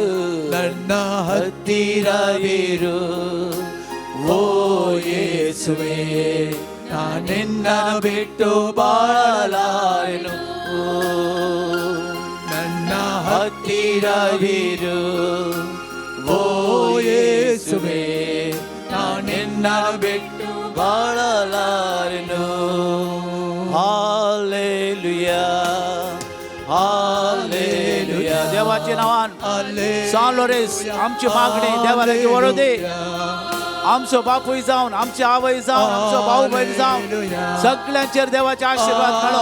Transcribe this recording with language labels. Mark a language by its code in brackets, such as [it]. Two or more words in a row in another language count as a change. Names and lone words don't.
[kn] ನನ್ನ ಹತ್ತಿರವಿರು ಓ ಯೇಸುವೇ, ನಾನಿನ್ನ ಬಿಟ್ಟು ಬಾಳಲಾರೆನು. ನನ್ನ ಹತ್ತಿರವಿರು ಓ ಯೇಸುವೇ, ನಾನಿನ್ನ ಬಿಟ್ಟು ಬಾಳಲಾರೆನು. [la] Alleluia, Alleluia. [kok] देवाचे नावान सान लोरेस आमची मागणी देवाला वळू दे. आमचो बापूय जावन, आमचे आवय जावन, आमचो भाऊ बहीण जावन सगळ्यांचेर देवाचे आशीर्वाद मेळो.